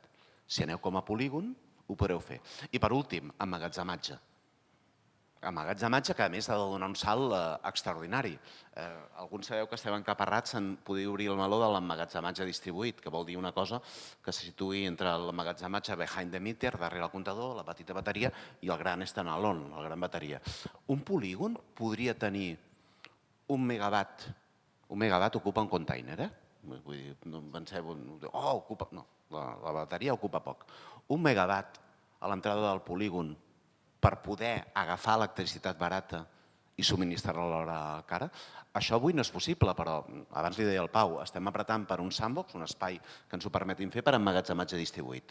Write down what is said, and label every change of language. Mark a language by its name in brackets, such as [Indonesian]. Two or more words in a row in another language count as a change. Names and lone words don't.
[Catalan] Si aneu com a polígon, ho podreu fer. I per últim, emmagatzematge. Emmagatzematge que a més ha de donar un salt extraordinari. Alguns sabeu que estem encaparrats en poder obrir el meló de l'emmagatzematge distribuït, que vol dir una cosa que se situï entre l'emmagatzematge [English] behind the meter, [Catalan] darrere el comptador, la petita bateria, i el gran standalone, la gran bateria. Un polígon podria tenir 1 megawatt. 1 megawatt ocupa un container, Vull dir, no penseu, ocupa... No, la bateria ocupa poc. 1 megawatt a l'entrada del polígon per poder agafar electricitat barata i subministrar-la a l'hora cara, això avui no és possible, però abans li deia al Pau, estem apretant per un sandbox, un espai que ens ho permetin fer per emmagatzematge distribuït.